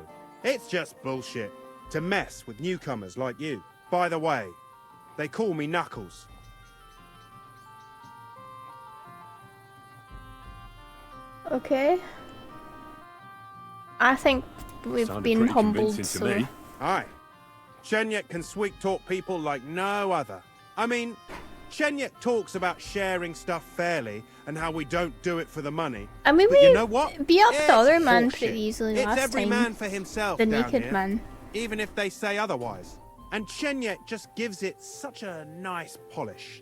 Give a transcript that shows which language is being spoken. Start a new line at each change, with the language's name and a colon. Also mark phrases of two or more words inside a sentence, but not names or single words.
English: It's just bullshit to mess with newcomers like you. By the way, they call me Knuckles. Okay. I think we've Sounded been pretty humbled, convincing so... to me. Aye. Chenyek can sweet-talk people like no other. I mean, Chenyek talks about sharing stuff fairly and how we don't do it for the money. I mean, But we you know what? beat up It's the other man horseshit. pretty easily It's last every time. man for himself The down naked here, man. even if they say otherwise. And Chenyek just gives it such a nice polish.